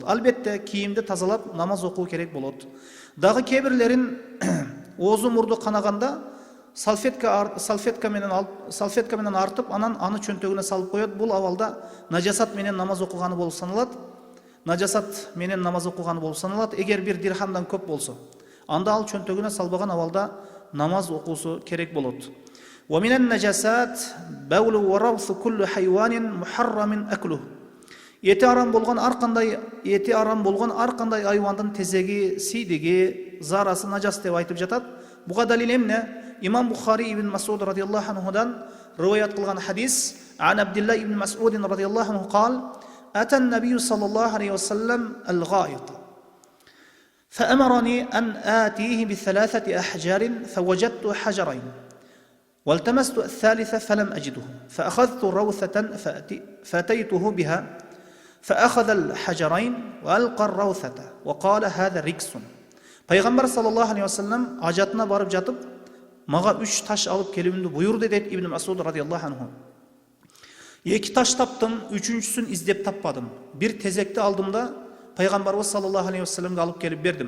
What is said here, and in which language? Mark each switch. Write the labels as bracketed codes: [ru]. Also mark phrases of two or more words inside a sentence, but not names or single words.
[ky] Албетте кийимди тазалап намаз окуу керек болот. Дагы кебирлерин оозу мурду канаганда салфетка менен артып, анан аны чөнтөгүнө салып коет. Бул абалда нажасат менен намаз окуганы болуп саналат. Нажасат менен намаз окуганы болуп саналат. Эгер 1 дирхамдан көп болсо, анда ал чөнтөгүнө салбаган абалда намаз окуусу керек болот. [ar] ومن النجاسات بول وروث كل حيوان محرم أكله. [ky] Эти арам болгон ар кандай айвандын тезеги, сийдиги, зарасы нажас деп айтып жатат. Буга далил эмне? Имам Бухари ибн Мас'уд радияллаху анхудан риваят кылган хадис, [ar] عن عبد الله بن مسعود رضي الله عنه قال: أتى النبي صلى الله عليه وسلم الغائط فأمرني أن آتيه ب3 أحجار فوجدت حجرين والتمست الثالثة فلم أجده فأخذت روثة فأتيته بها فأخذ الحجرين وألقى الروثة وقال هذا ركس. [ky] Пайгамбар [ar] صلى الله عليه وسلم [ky] ажатына барып жатып, мага 3 таш алып келүүмдү буйрду дейт Ибн Мас'уд [ar] رضي الله عنه. [ky] 2 таш таптым, 3-үнчүсүн издеп таппадым. Bir тезекти алдым да Пайгамбарыбыз [ar] صلى الله عليه [ky] вассаламга алып келип бердим.